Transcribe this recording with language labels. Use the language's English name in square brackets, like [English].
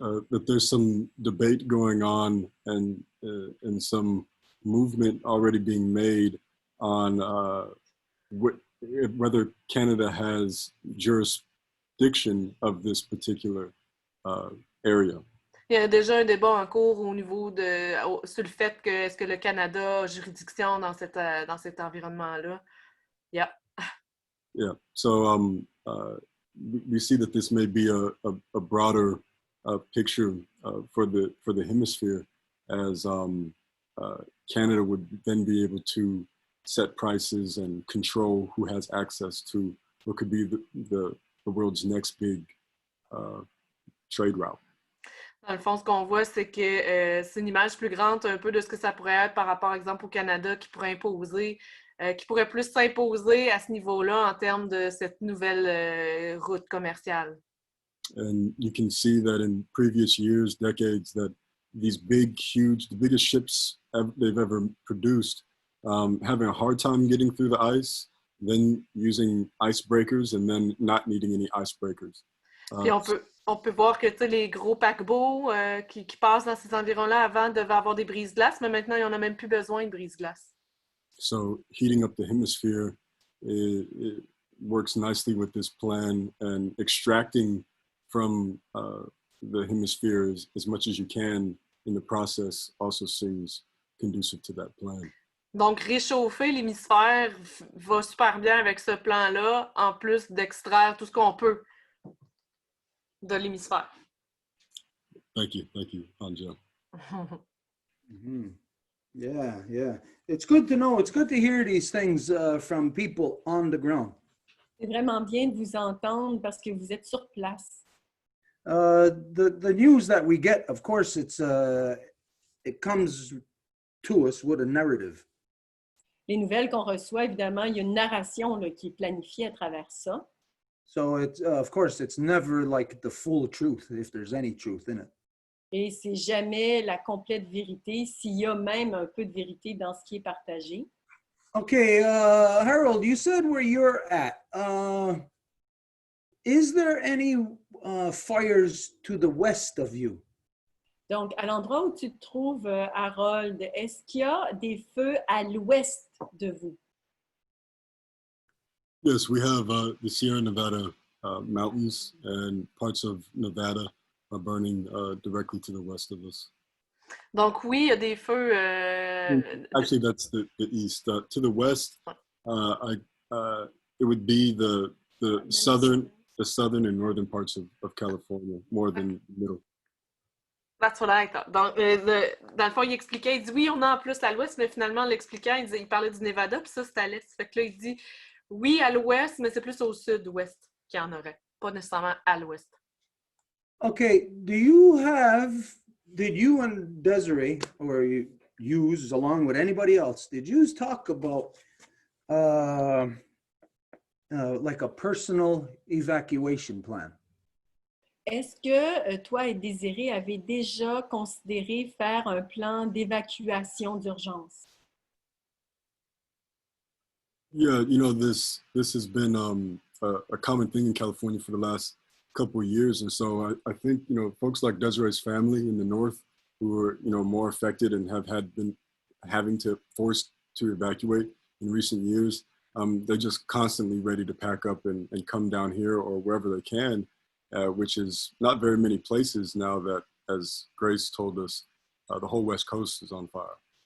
[English] That there's some debate going on and some movement already being made on whether Canada has jurisdiction of this particular area. [French] Il y a déjà un débat en cours sur le fait que est-ce que le Canada a juridiction dans cet environnement-là. [English] Yeah. Yeah. So we see that this may be a broader picture for the hemisphere, as Canada would then be able to set prices and control who has access to what could be the world's next big trade route. [French] Dans le fond, ce qu'on voit, c'est que c'est une image plus grande un peu de ce que ça pourrait être par rapport, exemple, au Canada, qui pourrait plus s'imposer à ce niveau-là en termes de cette nouvelle route commerciale. [English] And you can see that in previous years, decades, that these the biggest ships they've ever produced, having a hard time getting through the ice, then using icebreakers, and then not needing any icebreakers. [French] Puis on peut voir que les gros paquebots qui passent dans ces environs-là avant devaient avoir des brise-glaces, mais maintenant, ils n'en ont même plus besoin de brise-glaces. [English] So heating up the hemisphere it works nicely with this plan, and extracting from the hemisphere as much as you can in the process also seems conducive to that plan. [French] Donc, réchauffer l'hémisphère va super bien avec ce plan-là, en plus d'extraire tout ce qu'on peut de l'hémisphère. [English] Thank you, Anja. Mm-hmm. Yeah. It's good to know. It's good to hear these things from people on the ground. [French] C'est vraiment bien de vous entendre parce que vous êtes sur place. [English] The news that we get, of course, it comes to us with a narrative. [French] Les nouvelles qu'on reçoit, évidemment, il y a une narration là, qui est planifiée à travers ça. [English] So of course, it's never like the full truth, if there's any truth in it. [French] Et c'est jamais la complète vérité, s'il y a même un peu de vérité dans ce qui est partagé. [English] Okay, Harold, you said where you're at. Is there any fires to the west of you? [French] Donc, à l'endroit où tu te trouves, Harold, est-ce qu'il y a des feux à l'ouest de vous? [English] Yes, we have the Sierra Nevada mountains, and parts of Nevada are burning directly to the west of us. [French] Donc oui, il y a des feux... [English] Actually, that's the east. To the west, it would be the southern and northern parts of California, more than the middle. That's what I thought. [French] Donc, dans le fond, il expliquait, il dit oui, on a en plus à l'ouest, mais finalement, en l'expliquant, il parlait du Nevada, puis ça, c'est à l'est. Fait que là, il dit oui, à l'ouest, mais c'est plus au sud-ouest qu'il y en aurait, pas nécessairement à l'ouest. [English] Okay, did you and Desiree, or you use along with anybody else, did you talk about like a personal evacuation plan? [French] Est-ce que toi et Désiré avez déjà considéré faire un plan d'évacuation d'urgence? [English] Yeah, this has been a common thing in California for the last couple of years, and so I think folks like Desiree's family in the north, who are more affected and have been having to forced to evacuate in recent years, they're just constantly ready to pack up and come down here or wherever they can, which is not very many places now that, as Grace told us, the whole West Coast is on fire.